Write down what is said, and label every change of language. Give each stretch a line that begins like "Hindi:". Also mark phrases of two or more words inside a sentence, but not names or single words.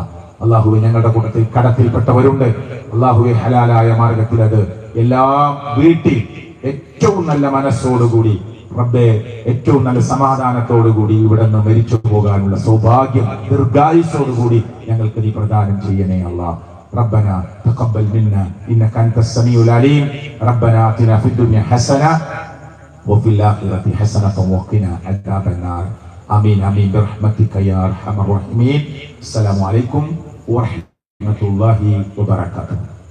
Malayalam: അള്ളാഹുവെ, ഞങ്ങളുടെ കൂട്ടത്തിൽ കടത്തിൽപ്പെട്ടവരുണ്ട്. അള്ളാഹുവെ, ഹലാലായ മാർഗത്തിൽ അത് എല്ലാം വീട്ടിൽ ഏറ്റവും നല്ല മനസ്സോടുകൂടി റബ്ബേ, ഏറ്റവും നല്ല സമാധാനത്തോടുകൂടി ഇവിടെ നിന്ന് മരിച്ചു പോകാനുള്ള സൗഭാഗ്യം ദീർഘായുസ്സോടുകൂടി ഞങ്ങൾക്ക് നീ പ്രദാനം ചെയ്യണേ അല്ലാഹ്.
Arabic: ربنا تقبل منا إنك أنت السميع العليم. ربنا آتنا في الدنيا حسنة وفي الآخرة حسنة وقنا عذاب النار. آمين آمين برحمتك يا أرحم الراحمين. السلام عليكم ورحمة الله وبركاته.